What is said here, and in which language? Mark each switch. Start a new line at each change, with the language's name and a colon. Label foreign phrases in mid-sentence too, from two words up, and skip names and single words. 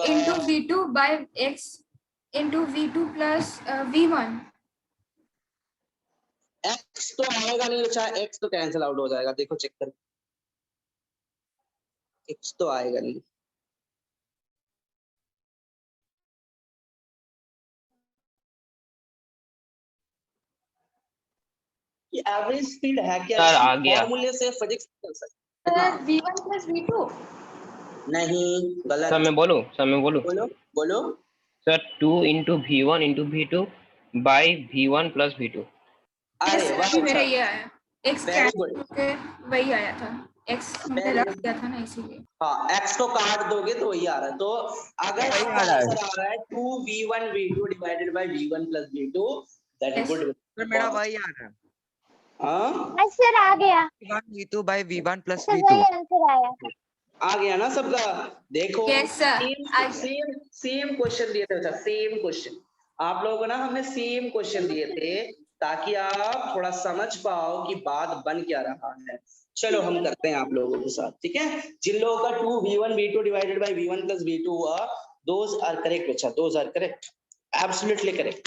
English: into v2 by x into v2 plus v1।
Hindi: x तो आएगा नहीं बच्चा, x तो
English: cancel out
Hindi: हो जाएगा, देखो चेक कर, x तो आएगा नहीं। ये
English: average speed
Hindi: है क्या, सर आ गया। फॉर्मूले से फिजिक्स चल सकता सर है।
English: v1 plus v2।
Hindi: नहीं, गलत। सर मैं बोलूं बोलो बोलो।
English: सर 2 into v1 into v2 by v1 plus v2।
Hindi: अरे वाह मेरा बच्चा, ये आया x
English: very good,
Hindi: के वही आया था, x मैंने रख दिया था ना इसीलिए। हाँ x को काट दोगे तो वही आ रहा है। तो अगर वही आपका आ रहा है। आंसर आ रहा है 2v1 v2
English: divided by v1 plus v2, that is Yes.
Hindi: गुड। सर मेरा वही आ रहा है, हाँ सर आ गया,
English: v2 by v1 plus
Hindi: सर v2। वही आंसर आया। आ गया ना सबका। देखो
English: Yes, sir. same question
Hindi: दिए थे बच्चा,
English: same question
Hindi: आप लोगों को ना हमने
English: same question
Hindi: दिए थे ताकि आप थोड़ा समझ पाओ कि बात बन क्या रहा है। चलो हम करते हैं आप लोगों के साथ, ठीक है। जिन लोगों का 2v1 v2
English: divided by v1 plus v2
Hindi: हुआ,
English: those are correct
Hindi: बच्चा,
English: those are correct, absolutely correct.